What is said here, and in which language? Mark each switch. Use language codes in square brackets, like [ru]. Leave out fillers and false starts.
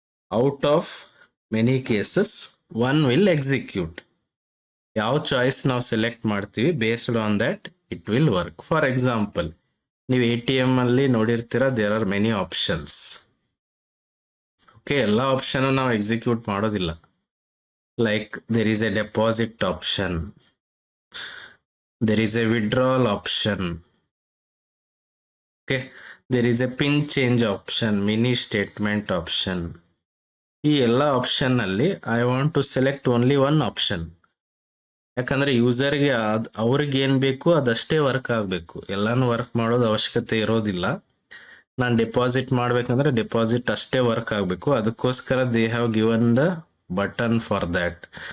[en] Out of many cases one will execute. [kn] ಯಾವ choice ನಾವು select ಮಾಡ್ತೀವಿ [en] Based on that it will work. For example, [kn] ನೀವು ATM ಅಲ್ಲಿ ನೋಡಿರ್ತೀರಾ, [en] There are many options. [kn] Okay, ಎಲ್ಲ option ನಾವು ಎಕ್ಸಿಕ್ಯೂಟ್ ಮಾಡೋದಿಲ್ಲ. Like there is A deposit option, [en] there is a withdrawal option, okay, there is a pin change option, mini statement option. [kn] ಈ ಎಲ್ಲ option ಅಲ್ಲಿ [en] I want to select only one option. [kn] ಯಾಕಂದ್ರೆ ಯೂಸರ್ಗೆ ಅವ್ರಿಗೆ ಏನ್ ಬೇಕು ಅದಷ್ಟೇ ವರ್ಕ್ ಆಗಬೇಕು, ಎಲ್ಲಾನು ವರ್ಕ್ ಮಾಡೋದು ಅವಶ್ಯಕತೆ ಇರೋದಿಲ್ಲ. ನಾನು ಡೆಪಾಸಿಟ್ ಮಾಡ್ಬೇಕಂದ್ರೆ ಡೆಪಾಸಿಟ್ ಅಷ್ಟೇ ವರ್ಕ್ ಆಗಬೇಕು. ಅದಕ್ಕೋಸ್ಕರ [en] They have given the button for that.